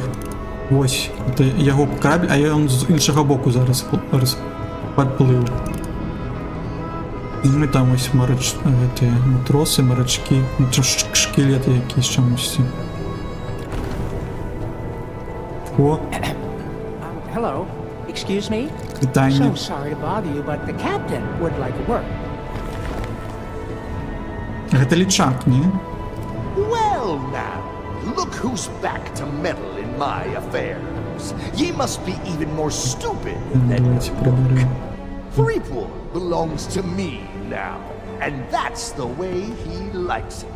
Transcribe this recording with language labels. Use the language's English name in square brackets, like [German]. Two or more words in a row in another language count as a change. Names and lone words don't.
[Belarusian] Вось, это яго карабель, а ён з іншага боку зараз падплыў. І мы там ось гэтыя матросы, марачкі, шкілеты якісь чамусьці. О! [English] Hello, excuse me? [Belarusian] Вітанне. [English] So sorry to bother you, but the captain would like work. [Belarusian] Гэта лічак, не? [English] Well now, look who's back to meddle in my affairs. Ye must be even more stupid than [Ukrainian] Давайте проберемо. [English] Threepwood belongs to me now, and that's the way he likes it.